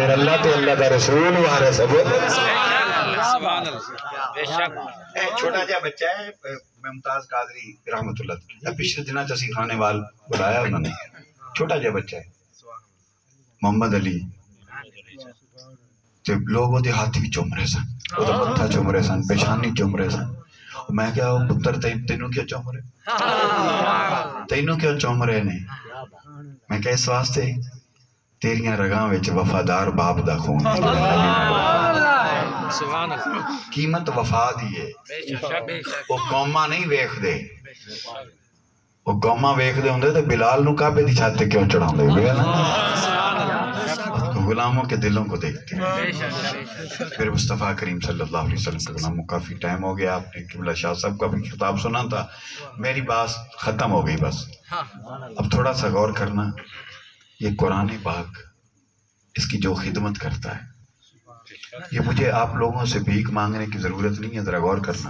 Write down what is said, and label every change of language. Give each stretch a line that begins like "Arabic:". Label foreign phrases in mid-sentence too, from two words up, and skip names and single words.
Punjabi: پھر اللہ تو اللہ دا رسول وارث ہے۔ چھوٹا جا بچہ ہے ممتاز قادری رحمت اللہ، پچھلے دنوں چسی خانے وال بلایا انہوں نے، چھوٹا جا بچہ ہے محمد علی، لوگ وہ ہاتھ بھی چوم رہے سن، وہ متھا چوم رہے سن، پیشانی چوم رہے سن۔ میں کیا پتر تینوں کیا چوم رہے، تینوں کیا چوم رہے نے؟ میں کہ اس واسطے تیریاں رگاں وچ وفادار باپ دا خون ہے۔ قیمت وفا دی ہے۔ وہ قوماں نہیں ویکھ دے، وہ قوماں ویکھ دے ہوندے تے بلال نو کعبے دی چھت تے کیوں چڑھاندے ہوئے نا؟
Urdu: غلاموں کے دلوں کو دیکھتے ہیں۔ پھر مصطفیٰ کریم
Arabic: صلی اللہ علیہ وسلم
Urdu: کے غلاموں، کافی ٹائم ہو گیا، آپ نے قبلہ شاہ صاحب کا بھی خطاب سنا تھا، میری بات ختم ہو گئی بس۔ اب تھوڑا سا غور کرنا، یہ قرآن پاک اس کی جو خدمت کرتا ہے، یہ مجھے آپ لوگوں سے بھیک مانگنے کی ضرورت نہیں ہے، ذرا غور کرنا۔